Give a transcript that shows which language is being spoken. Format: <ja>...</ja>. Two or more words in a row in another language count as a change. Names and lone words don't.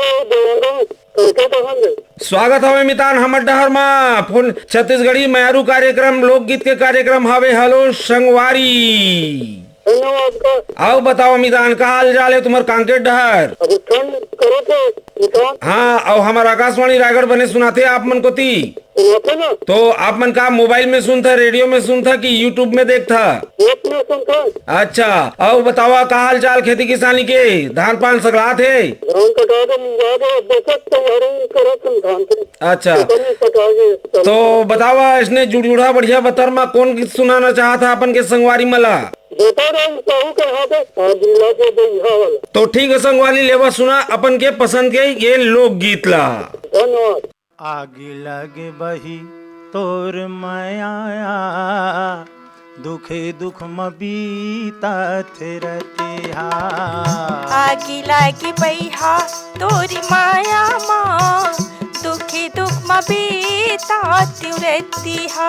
<hne>स्वागत हवे मितान हमर डहर मा। फोन छत्तीसगढ़ी मैरू कार्यक्रम लोकगीत के कार्यक्रम हवे। हेलो संगवारी। धन्यवाद का। आओ बताओ मितान का हाल चाल है तुम्हार कांकेर डहर? अभी ठंड करो थे मितान। हाँ और हमारा आकाशवाणी रायगढ़ बने सुनाते आप मन को ती सुनाते ना। तो आप मन का मोबाइल में सुनता, रेडियो में सुनता कि यूट्यूब में देखता? नेट में सुनता। अच्छा और बतावा का हाल चाल खेती किसानी के? धान पान सगलात है? धान कटा दे मिला दे बचत तैयारी करो तुम धान के। अच्छा कटा दे तो बतावा इसने जुड़जुड़ा बढ़िया बतर में कौन गीत सुनाना चाहता अपन के संगवारी मला? बता रहे कहूँ के हाथ है जिला के बिहार वाला। तो ठीक है संगवारी लेवा सुना अपन के पसंद के ये लोकगीत ला। धन्यवाद। आगे लगे बही तोर माया दुखे दुख में बीतात रतिहा। आगे लागे बैहा तोरी माया माँ दुखी दुख में बीतात रतिहा।</hne>